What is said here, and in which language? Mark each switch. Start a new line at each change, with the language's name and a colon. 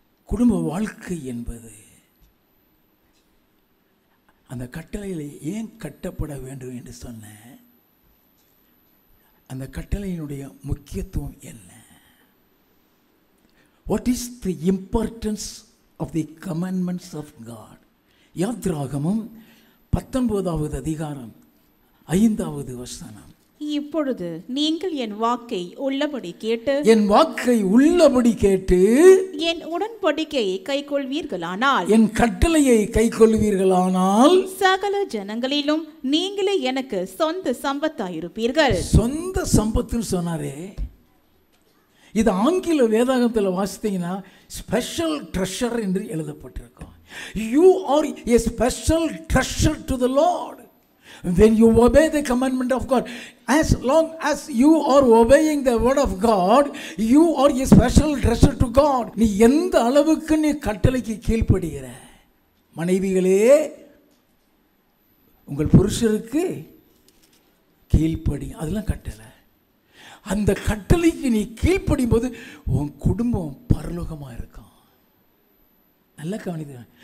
Tamil: குடும்ப வாழ்க்கை என்பது அந்த கட்டளையில் ஏன் கட்டப்பட வேண்டும் என்று சொன்ன அந்த கட்டளையினுடைய முக்கியத்துவம் என்ன?
English: What is the importance of the commandments of God?
Tamil: யாத்ராகமம் 19வது அதிகாரம் 5வது வசனம். இப்பொழுது நீங்கள் என் வாக்கை உள்ளபடி கேட்டு, என் வாக்கை உள்ளபடி கேட்டு என் உடன்படிக்கையை கைக்கொள்வீர்களானால், என் கட்டளையை கைக்கொள்வீர்களானால், சகல ஜனங்களிலும் நீங்களே எனக்கு சொந்த சம்பத்தாயிருப்பீர்கள். சொந்த சம்பத்துன்னு சொன்னாரே, இது ஆங்கில வேதாகமத்தில் வாசித்தீங்கன்னா
English: special treasure
Tamil: என்று எழுதப்பட்டிருக்கும்.
English: You are a special treasure to the Lord. When you obey the commandment of God, as long as you are obeying the word of God, you are a special treasure to God.
Tamil: நீ எந்த அளவுக்கு நீ கட்டளைக்கு கீழ்ப்படுகிற, மனைவிகளே உங்கள் புருஷருக்கு கீழ்ப்படி, அதெல்லாம் கட்டளை. அந்த கட்டளைக்கு நீ கீழ்ப்படியும் போது உன் குடும்பம் பரலோகமாக இருக்கும். நல்லா கவனிக்க.